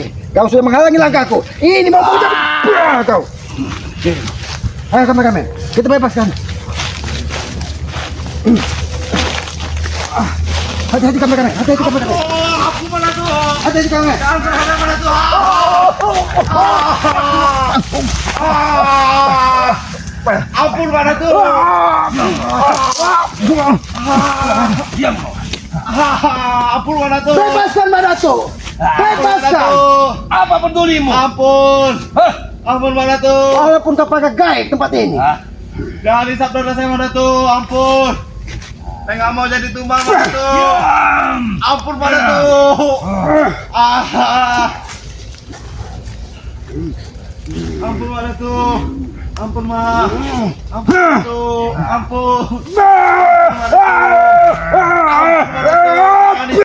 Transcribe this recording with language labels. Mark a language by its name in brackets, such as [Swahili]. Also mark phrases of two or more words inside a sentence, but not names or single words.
[Indonesian] Kau sudah menghalangi langkahku. Ini mau menjadi kau. Ayo kameramen, kita bebaskan. Hati-hati kameramen, hati-hati kameramen. Aku malah tuh. Ada di kami. Ampun Datuk. Ampun Pak Datuk. Diam kau. Ampun Pak Datuk. Bebaskan Pak Datuk. Bebaskan. Apa pedulimu? Ampun. Hah? Ampun Pak Datuk. Walaupun kau pakai gaib tempat ini. Hah? Jangan hisap darah saya Pak Datuk. Ampun. Saya nggak mau jadi tumbal Pak Datuk. Ampun Pak Datuk. Ampun Pak Datuk. Ampun Ma. Ampun Datuk. Ampun. Ampun Pak Datuk.